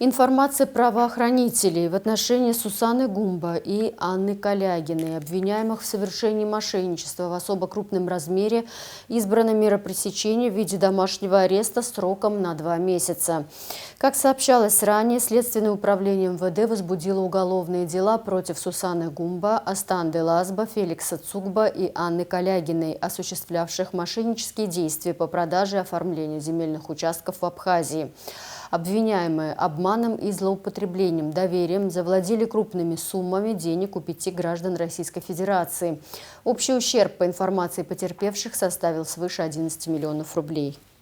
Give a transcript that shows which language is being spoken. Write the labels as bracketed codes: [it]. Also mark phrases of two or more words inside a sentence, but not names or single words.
[ru] Информация правоохранителей в отношении Сусаны Гумба и Анны Калягиной, обвиняемых в совершении мошенничества в особо крупном размере, избрана мера пресечения в виде домашнего ареста сроком на 2 месяца. Как сообщалось ранее, Следственное управление МВД возбудило уголовные дела против Сусаны Гумба, Астанды Лазба, Феликса Цугба и Анны Калягиной, осуществлявших мошеннические действия по продаже и оформлению земельных участков в Абхазии. Обвиняемые обманом и злоупотреблением доверием завладели крупными суммами денег у 5 граждан Российской Федерации. Общий ущерб, по информации потерпевших, составил свыше 11 миллионов рублей.